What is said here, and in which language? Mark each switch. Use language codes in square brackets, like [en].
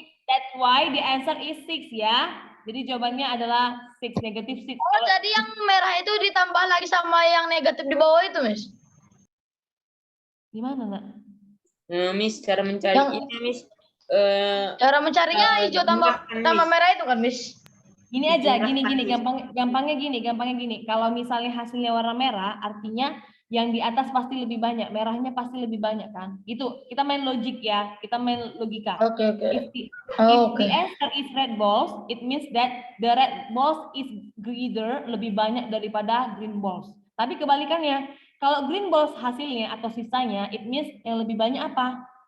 [en] That's why the answer is 6 ya. [id] Jadi jawabannya adalah 6, negatif 6. Oh, jadi yang merah itu ditambah lagi sama yang negatif di bawah itu, Miss? Gimana, Nak? Miss, cara mencari Yang- ini, Miss. Cara mencarinya hijau tambah Miss. merah itu kan, Miss? Gini aja, Dijumlahkan, gini, Miss. gampangnya gini. Kalau misalnya hasilnya warna merah, artinya yang di atas pasti lebih banyak, merahnya pasti lebih banyak kan? Itu kita main logik ya, kita main logika. Oke. [en] If the [id] Oke. [en] answer is red balls, it means that the red balls is greater, [id] lebih banyak daripada [en] green balls. [id] Tapi kebalikannya, kalau [en] green balls [id] hasilnya atau sisanya, [en] it means [id] yang lebih banyak apa?